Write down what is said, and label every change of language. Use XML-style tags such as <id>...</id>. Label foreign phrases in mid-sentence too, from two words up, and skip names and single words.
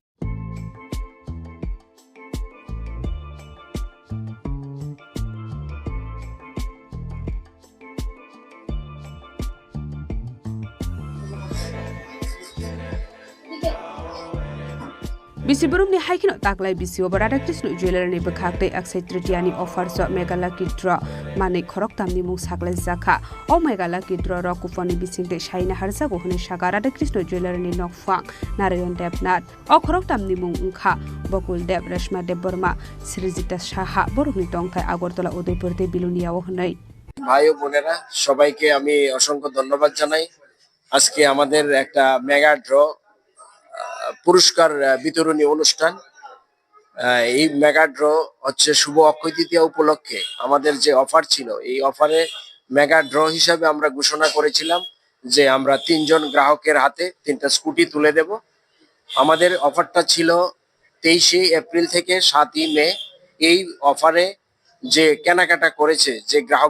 <trp>Bisiburum ni haikino taklai bisio Radha Krishna Jewelry ni Bukakte Aksitritiani offers so</trp> <en>Megalaki Draw</en> <trp>Mane Korok Thamni Mung Shaklai Zakha. O Megalaki Draw Rokufoni Bising De Shaina Harza Gohune Shaka Radha Krishna Jewelry ni Nokfang Narayan Debnat. O Korok Thamni Mung Unkha Bokul Deb Reshma Deb Burma Srijita Shaha Borukni Tongkai Agortola Udaipurte Bilunia Ohnai.</trp> <bn>ভাই ও বোনেরা সবাইকে আমি অসংখ্য ধন্যবাদ জানাই আজকে আমাদের একটা</bn> <en>mega draw</en> <bn>পুরস্কার বিতরণী অনুষ্ঠান এই</bn> <en>mega draw</en> <bn>হচ্ছে শুভ অক্ষয় তৃতীয়া উপলক্ষে আমাদের যে অফার ছিল এই অফারে</bn> <en>mega draw</en> <bn>হিসাবে আমরা ঘোষণা করেছিলাম যে আমরা 3 জন গ্রাহকের হাতে 3টা স্কুটি তুলে দেব আমাদের অফারটা ছিল 23 এপ্রিল থেকে 7 মে এই অফারে যে কেনাকাটা করেছে যে গ্রাহক</bn>